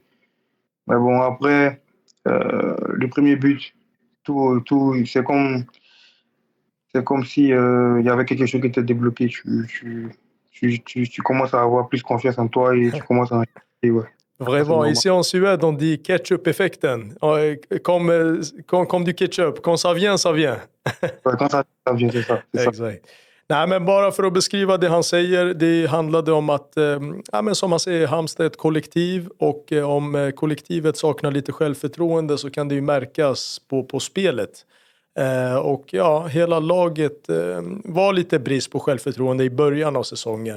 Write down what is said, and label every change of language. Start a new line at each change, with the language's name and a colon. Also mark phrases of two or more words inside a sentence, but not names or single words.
French: Mais bon, après, le premier but, tout c'est comme si il y avait quelque chose qui était débloqué. Tu commences à avoir plus confiance en toi et tu commences à... Ouais. Vraiment, ici en Suède, on dit ketchup-effekten. Comme du ketchup. Quand ça vient, ça vient. Ouais, quand ça vient, c'est ça.
Swedish: Exakt. Nej, men bara för att beskriva det han säger, det handlade om att, men som han säger, Halmstad är ett kollektiv, och om kollektivet saknar lite självförtroende så kan det ju märkas på spelet. Och ja, hela laget var lite brist på självförtroende i början av säsongen.